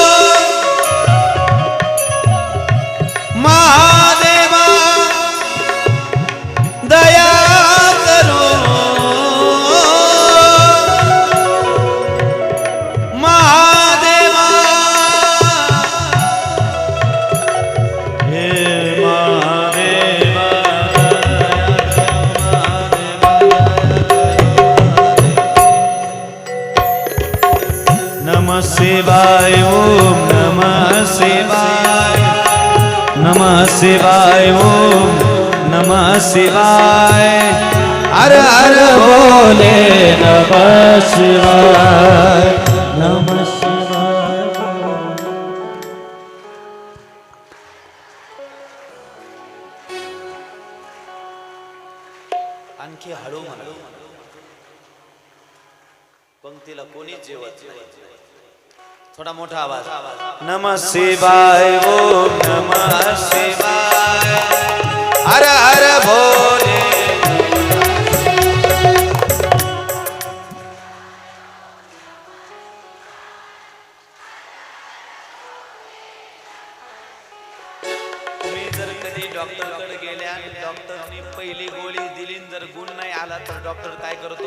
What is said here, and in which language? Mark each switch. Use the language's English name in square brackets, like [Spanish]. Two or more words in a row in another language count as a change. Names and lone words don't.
[Hindi] महादेवा दया करो. [Sanskrit] महादेवा हे महादेवा नमः शिवाय. ओम नमः शिवाय. नमः शिवाय. ओम नमः शिवाय. [Hindi] हर हर बोले [Sanskrit] नमः शिवाय. नमः शिवाय. [Marathi] आणखी हळू म्हणा. पंक्तीला कोणीच जेवत नाही. थोडा मोठा आवाज. [Sanskrit] नमः शिवाय. ओम नमः शिवाय. [Hindi] हर हर भोले. [Marathi] तुम्ही जर कधी डॉक्टरकडे गेल्या आणि डॉक्टरनी पहिली गोळी दिली जर गुण नाही आला तर डॉक्टर काय करतो?